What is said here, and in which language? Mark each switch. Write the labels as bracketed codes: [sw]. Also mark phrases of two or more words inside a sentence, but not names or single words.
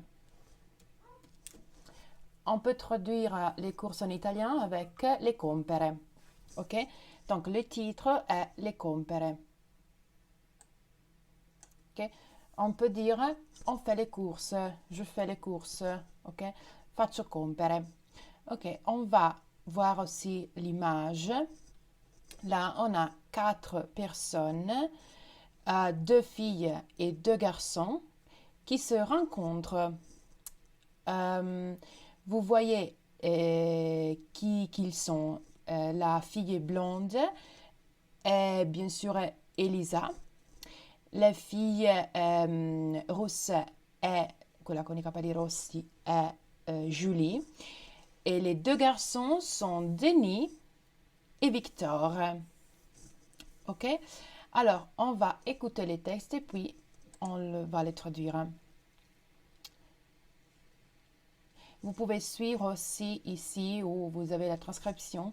[fr] On peut traduire les courses en italien avec [it] le compere. [fr] Ok? Donc le titre est [it] le compere. [fr] Ok? On peut dire on fait les courses, je fais les courses. [it] Ok? Faccio compere. [fr] Ok, on va voir aussi l'image. Là, on a 4 personnes, 2 filles et 2 garçons qui se rencontrent. Vous voyez qui qu'ils sont. La fille blonde est bien sûr Elisa. La fille rousse [it] è, quella con i capelli rossi, è Julie. [fr] Et les 2 garçons sont Denis et Victor. Ok? Alors, on va écouter les textes et puis va les traduire. Vous pouvez suivre aussi ici où vous avez la transcription.